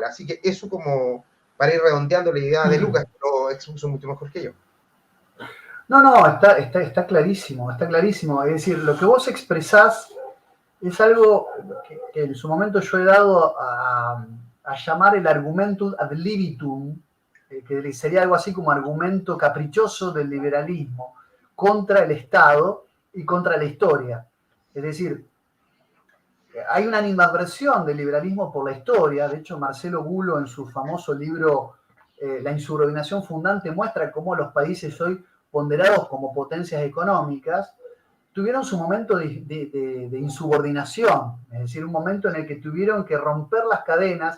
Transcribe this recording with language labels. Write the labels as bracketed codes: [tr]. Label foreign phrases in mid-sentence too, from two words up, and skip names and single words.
[es] Así que eso como para ir redondeando la idea de Lucas, lo expuso mucho mejor que yo. No, está clarísimo, está clarísimo. Es decir, lo que vos expresás es algo que en su momento yo he dado a llamar el [la] argumentum ad libitum, [es] que sería algo así como argumento caprichoso del liberalismo contra el Estado y contra la historia. Es decir, hay una animadversión del liberalismo por la historia. De hecho, Marcelo Gulo, en su famoso libro La insubordinación fundante, muestra cómo los países hoy ponderados como potencias económicas tuvieron su momento de insubordinación, es decir, un momento en el que tuvieron que romper las cadenas.